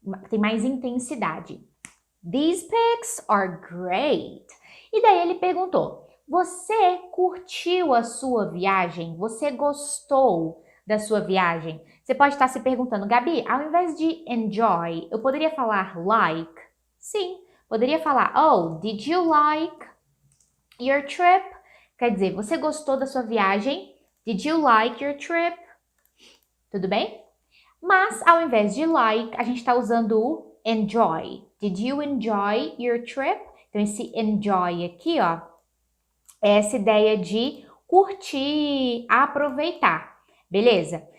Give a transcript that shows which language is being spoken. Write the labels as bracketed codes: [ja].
[pt] Tem mais intensidade. [en] These pics are great. [pt] E daí ele perguntou, você curtiu a sua viagem? Você gostou da sua viagem? Você pode estar se perguntando, Gabi, ao invés de enjoy, eu poderia falar like? Sim, poderia falar, [en] oh, did you like your trip? [pt] Quer dizer, você gostou da sua viagem? [en] Did you like your trip? [pt] Tudo bem? Mas, ao invés de like, a gente está usando o enjoy. [en] Did you enjoy your trip? [pt] Então, esse enjoy aqui, ó, é essa ideia de curtir, aproveitar, beleza?